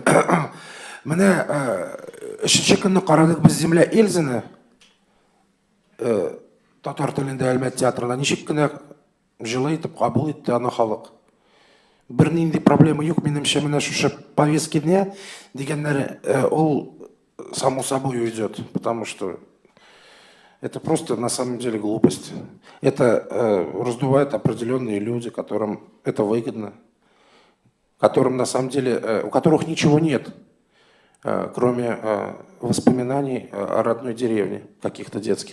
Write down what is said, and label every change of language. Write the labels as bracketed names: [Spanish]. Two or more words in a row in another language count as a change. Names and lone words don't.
[Tatar] Менә 3нче көнне карадык без Земля Эльзаны татар телендә Әлмәт театрында ничек кенә җылы итеп кабул итте аны халык. Бер нинди проблема юк, минемчә, менә шушы [Russian] повестки дня [Tatar] дигәннәр ул [Russian] само собой уйдет, потому что это просто на самом деле глупость. Это раздувает определенные люди, которым это выгодно, которым на самом деле, у которых ничего нет, кроме воспоминаний о родной деревне, каких-то детских.